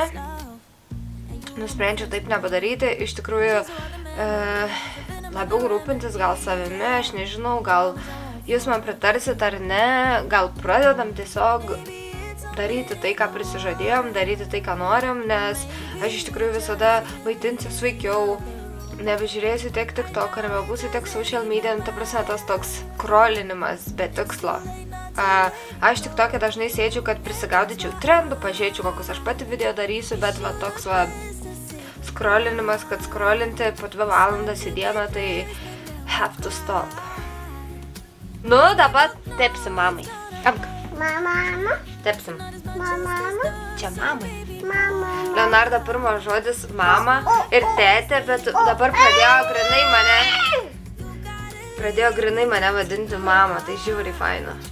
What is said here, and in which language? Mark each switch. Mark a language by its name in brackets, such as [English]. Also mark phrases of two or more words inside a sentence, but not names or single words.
[Lithuanian] Nusprendžiu taip nepadaryti, iš tikrųjų labiau rūpintis gal savimi, aš nežinau, gal jūs man pritarsit ar ne, gal pradedam tiesiog daryti tai, ką prisižadėjom, daryti tai, ką norim, nes aš iš tikrųjų visada maitinsiu sveikiau, nebežiūrėsiu tiek TikTok, nebebūsiu tiek [English] social media, [Lithuanian] ta prasme tas toks skrolinimas be tikslo. Aš TikTok'e dažnai sėdžiu, kad prisigaudyčiau trendų, pažiūrėčiau, kokius aš pati video darysiu, bet va toks va skrolinimas, kad skrolinti po 2 valandas į dieną, tai [English] have to stop. [Lithuanian] Nu, dabar tepsim mamai. Amk. Mama. Tepsim. Mama. Čia mamai. Mama. Leonardo pirmas žodis mama ir tėtė, bet dabar pradėjo grinai mane vadinti mama, tai žiauriai faina.